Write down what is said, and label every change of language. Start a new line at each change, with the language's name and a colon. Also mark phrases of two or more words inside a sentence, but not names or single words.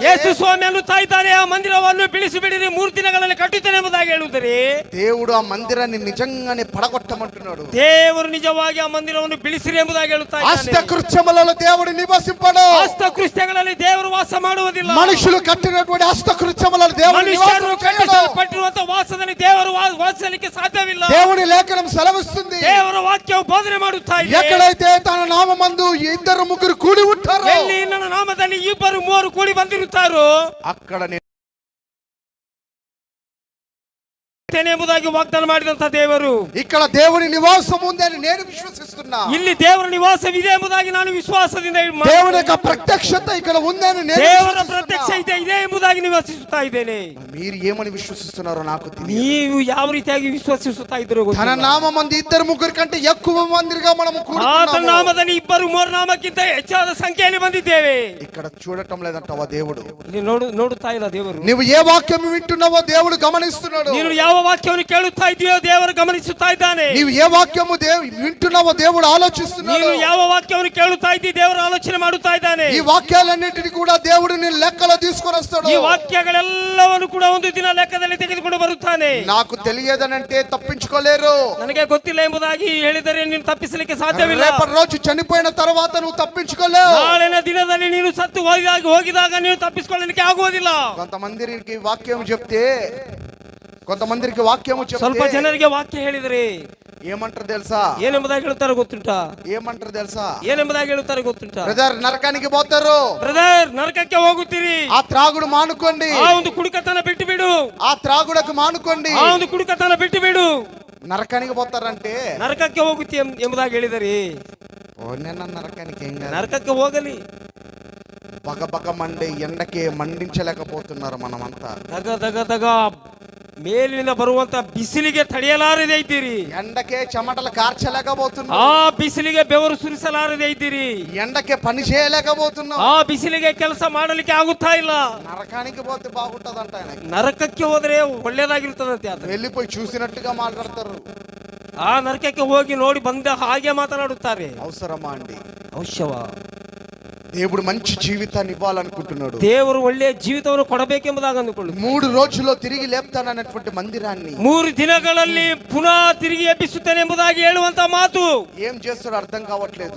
Kannada: ಯೇಸು ಸ್ವಾಮಿ ಅನ್ನುತ್ತಾ ಇದ್ದಾನೆ, ಆ ಮಂದಿರವನ್ನು ಬಿಡಿಸಿಬಿಡಿರಿ 3 ದಿನಗಳಲ್ಲಿ ಕಟ್ಟುತ್ತೇನೆ ಎಂಬುದಾಗಿ ಹೇಳುತ್ತಾರೆ.
Telugu: దేవుడు ఆ మందిరాన్ని నిజంగానే పడగొట్టమంటున్నాడు.
Kannada: ದೇವರು ನಿಜವಾಗಿ ಆ ಮಂದಿರವನ್ನು ಬಿಡಿಸಿರಿ ಎಂಬುದಾಗಿ ಹೇಳುತ್ತಾ ಇದ್ದಾನೆ.
Telugu: హస్తకృత్యములలో దేవుడు నివసింపడు.
Kannada: ಹಸ್ತಕೃತ್ಯಗಳಲ್ಲಿ ದೇವರು ವಾಸ ಮಾಡುವುದಿಲ್ಲ.
Telugu: మనుషులు కట్టినటువంటి హస్తకృత్యములలో దేవుడు
Kannada: ಮನುಷ್ಯರು
Telugu: నివసించడు.
Kannada: ಕಟ್ಟಿಸಲ್ಪಟ್ಟಿರುವಂತಹ ವಾಸದಲ್ಲಿ ದೇವರು ವಾಸಿಸಲಿಕ್ಕೆ ಸಾಧ್ಯವಿಲ್ಲ.
Telugu: దేవుని లేఖనం సెలవిస్తుంది,
Kannada: ದೇವರ ವಾಕ್ಯವು ಬೋಧನೆ ಮಾಡುತ್ತಾ ಇದೆ,
Telugu: ఎక్కడైతే తన నామమందు 2-3 కూడి ఉంటారో,
Kannada: ಎಲ್ಲಿ ನನ್ನ ನಾಮದಲ್ಲಿ 2-3 ಕೂಡಿ ಬಂದಿರುತ್ತಾರೋ
Telugu: అక్కడ నేను
Kannada: ಎಂಬುದಾಗಿ ವಾಗ್ದಾನ ಮಾಡಿದಂತ ದೇವರು.
Telugu: ఇక్కడ దేవుని నివాసం ఉంది అని నేను విశ్వసిస్తున్నా.
Kannada: ಇಲ್ಲಿ ದೇವರ ನಿವಾಸವಿದೆ ಎಂಬುದಾಗಿ ನಾನು ವಿಶ್ವಾಸದಿಂದ
Telugu: దేవుని యొక్క ప్రత్యక్షత ఇక్కడ ఉంది అని నేను
Kannada: ದೇವರ
Telugu: విశ్వసిస్తున్నా.
Kannada: ಪ್ರತ್ಯಕ್ಷತೆ ಇದೆ ಎಂಬುದಾಗಿ ನಿವಾಸಿಸುತ್ತಾ ಇದ್ದೇನೆ.
Telugu: మీరు ఏమని విశ్వసిస్తున్నారో నాకు తెలియదు.
Kannada: ನೀವು ಯಾವ ರೀತಿಯಾಗಿ ವಿಶ್ವಾಸಿಸುತ್ತಾ ಇದ್ದೀರೋ
Telugu: తన
Kannada: ಗೊತ್ತಿಲ್ಲ.
Telugu: నామమందు 2-3 కంటే ఎక్కువ మందిగా మనము
Kannada: ಆತನ
Telugu: కూడుకున్నాము.
Kannada: ನಾಮದಲ್ಲಿ 2-3 ನಾಮಕ್ಕಿಂತ ಹೆಚ್ಚಾದ ಸಂಖ್ಯೆಯಲ್ಲಿ ಬಂದಿದ್ದೇವೆ.
Telugu: ఇక్కడ చూడటం లేదంటవా దేవుడు?
Kannada: ಇಲ್ಲಿ ನೋಡುತ್ತಾ ಇಲ್ಲ ದೇವರು.
Telugu: నువ్వు ఏ వాక్యం వింటున్నావో దేవుడు గమనిస్తున్నాడు.
Kannada: ನೀನು ಯಾವ ವಾಕ್ಯವನ್ನು ಕೇಳುತ್ತಾ ಇದೆಯೋ ದೇವರು ಗಮನಿಸುತ್ತಾ ಇದ್ದಾನೆ.
Telugu: నీవు ఏ వాక్యము వింటున్నావో దేవుడు ఆలోచిస్తున్నాడు.
Kannada: ನೀನು ಯಾವ ವಾಕ್ಯವನ್ನು ಕೇಳುತ್ತಾ ಇದ್ದೀ ದೇವರು ಆಲೋಚನೆ ಮಾಡುತ್ತಾ ಇದ್ದಾನೆ.
Telugu: ఈ వాక్యాలన్నిటిని కూడా దేవుడు నీ లెక్కలో తీసుకొని వస్తాడు.
Kannada: ಈ ವಾಕ್ಯಗಳೆಲ್ಲವನ್ನು ಕೂಡ ಒಂದು ದಿನ ಲೆಕ್ಕದಲ್ಲಿ ತೆಗೆದುಕೊಂಡು ಬರುತ್ತಾನೆ.
Telugu: నాకు తెలియదనంటే తప్పించుకోలేరు.
Kannada: ನನಗೆ ಗೊತ್ತಿಲ್ಲ ಎಂಬುದಾಗಿ ಹೇಳಿದರೆ ನೀನು ತಪ್ಪಿಸಲಿಕ್ಕೆ ಸಾಧ್ಯವಿಲ್ಲ.
Telugu: రేపటి రోజు చనిపోయిన తర్వాత నువ్వు తప్పించుకోలేవు.
Kannada: ನಾಳಿನ ದಿನದಲ್ಲಿ ನೀನು ಸತ್ತು ಹೋಗಿದಾಗ ನೀನು ತಪ್ಪಿಸಿಕೊಳ್ಳಲಿಕ್ಕೆ ಆಗುವುದಿಲ್ಲ.
Telugu: కొంతమందికి వాక్యం చెప్తే
Kannada: ಸ್ವಲ್ಪ ಜನರಿಗೆ ವಾಕ್ಯ ಹೇಳಿದರೆ
Telugu: ఏమంటారు తెలుసా?
Kannada: ಏನೆಂಬುದಾಗಿ ಹೇಳ್ತಾರೆ ಗೊತ್ತುಂಟಾ?
Telugu: ఏమంటారు తెలుసా?
Kannada: ಏನೆಂಬುದಾಗಿ ಹೇಳ್ತಾರೆ ಗೊತ್ತುಂಟಾ?
Telugu: బ్రదర్ నరకానికి పోతారు.
Kannada: ಬ್ರದರ್ ನರಕಕ್ಕೆ ಹೋಗುತ್ತೀರಿ.
Telugu: ఆ త్రాగుడు మానుకోండి.
Kannada: ಆ ಒಂದು ಕುಡುಕತನ ಬಿಟ್ಟು ಬಿಡು.
Telugu: ఆ త్రాగుడకు మానుకోండి.
Kannada: ಆ ಒಂದು ಕುಡುಕತನ ಬಿಟ್ಟು ಬಿಡು.
Telugu: నరకానికి పోతారంటే
Kannada: ನರಕಕ್ಕೆ ಹೋಗುತ್ತಿ ಎಂಬುದಾಗಿ ಹೇಳಿದರೆ
Telugu: నిన్న నరకానికి ఏం కాదు.
Kannada: ನರಕಕ್ಕೆ ಹೋಗಲಿ.
Telugu: బగబగ మండే ఎండకే మండించలేకపోతున్నారు మనమంతా.
Kannada: ದಗ ಮೇಲಿನಿಂದ ಬರುವಂತ ಬಿಸಿಲಿಗೆ ತಡೆಯಲಾರದೆ ಇದ್ದೀರಿ.
Telugu: ఎండకే చెమటలు కార్చలేకపోతున్నాం.
Kannada: ಆ ಬಿಸಿಲಿಗೆ ಬೆವರು ಸುರಿಸಲಾರದೆ ಇದ್ದೀರಿ.
Telugu: ఎండకే పని చేయలేకపోతున్నాం.
Kannada: ಆ ಬಿಸಿಲಿಗೆ ಕೆಲಸ ಮಾಡಲಿಕ್ಕೆ ಆಗುತ್ತಾ ಇಲ್ಲ.
Telugu: నరకానికి పోతే బాగుంటదంట ఆయన.
Kannada: ನರಕಕ್ಕೆ ಹೋದ್ರೆ ಒಳ್ಳೇದಾಗಿರ್ತದಂತೆ. ಆತ
Telugu: వెళ్ళిపోయి చూసినట్టుగా మాట్లాడతారు.
Kannada: ಆ ನರಕಕ್ಕೆ ಹೋಗಿ ನೋಡಿ ಬಂದ ಹಾಗೆ ಮಾತನಾಡುತ್ತಾರೆ.
Telugu: అవసరమా అండి?
Kannada: ಅವಶ್ಯವಾ?
Telugu: దేవుడు మంచి జీవితాన్ని ఇవ్వాలనుకుంటున్నాడు.
Kannada: ದೇವರು ಒಳ್ಳೆಯ ಜೀವಿತವನ್ನು ಕೊಡಬೇಕೆಂಬುದಾಗಿ ಅಂದುಕೊಳ್ಳು.
Telugu: 3 రోజుల్లో తిరిగి లేపుతానన్నటువంటి మందిరాన్ని
Kannada: 3 ದಿನಗಳಲ್ಲಿ ಪುನಃ ತಿರುಗಿ ಎಬ್ಬಿಸುತ್ತೇನೆ ಎಂಬುದಾಗಿ ಹೇಳುವಂತ ಮಾತು
Telugu: ఏం చేస్తాడో అర్థం కావట్లేదు.